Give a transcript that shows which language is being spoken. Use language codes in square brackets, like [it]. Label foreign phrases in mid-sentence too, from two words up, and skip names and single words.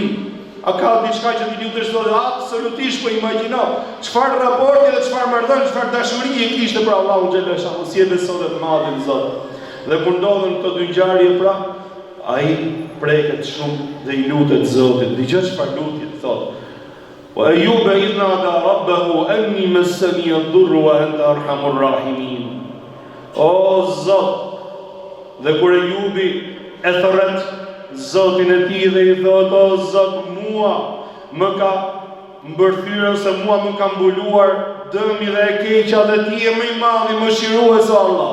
[sq] A ka diçka që ti lutesh Zotit? Absolutisht po imagjino çfarë raporti dhe çfarë marrëdhënie, çfarë dashurie kishte për Allahu xhaleshahu, si e besonte të madhin Zot. Dhe kur ndodhen këto dy ngjarje pra, ai preket shumë dhe i lutet Zotit. Dëgjoj çfarë lutje thotë. [ar] وأيوب إذ نادى ربه أني مسني الضر وأنت أرحم الراحمين. [sq] O Zot, dhe kur Ayyubi e thërret Zotin e tij dhe i thot, o Zot, mua më ka mbërthyer ose mua më ka mbuluar dëmi dhe e keqja dhe ti je më i madhi, mëshirues o Allah.